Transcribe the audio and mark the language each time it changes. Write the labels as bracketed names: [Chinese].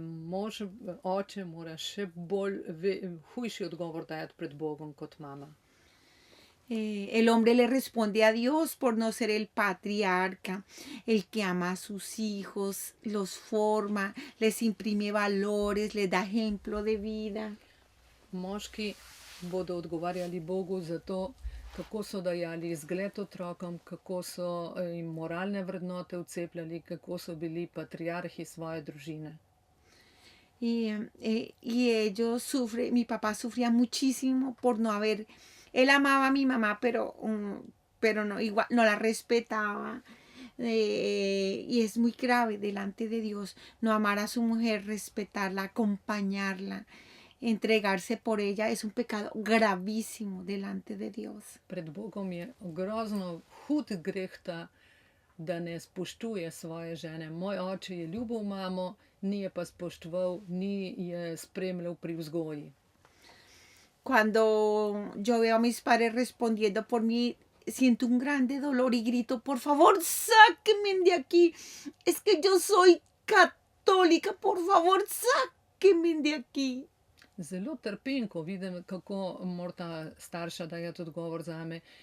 [Slovenian] Mož, oče mora še bolj, hujši odgovor dajati pred Bogom kot mama. [Spanish] El hombre le responde a Dios por no ser el patriarca, el que ama a sus hijos, los forma, les imprime valores, les da ejemplo de vida. [Slovenian] Moški bodo odgovarjali Bogu za to, kako so dajali izgled otrokom, kako so jim moralne vrednote vcepljali, kako so bili patriarhi svoje družine. [Spanish] Y ellos sufren, mi papá sufría muchísimo por no haber, él amaba a mi mamá, pero no, igual, no la respetaba. Y es muy grave delante de Dios no amar a su mujer, respetarla, acompañarla, entregarse por ella. Es un pecado gravísimo delante de Dios. [Slovenian] Pred Bogom je grozno hud greh ta, da ne spoštuje svoje žene. Moj oče je ljubil mamo, ni je pa spoštoval, ni je spremljal pri vzgoji. [Spanish] Cuando yo veo a mis padres respondiendo por mí, siento un grande dolor y grito, por favor, sáquenme de aquí. Es que yo soy católica, por favor, sáquenme de aquí. [Slovenian] Zelo trpim, ko vidim, kako morata starša dajati odgovor zame.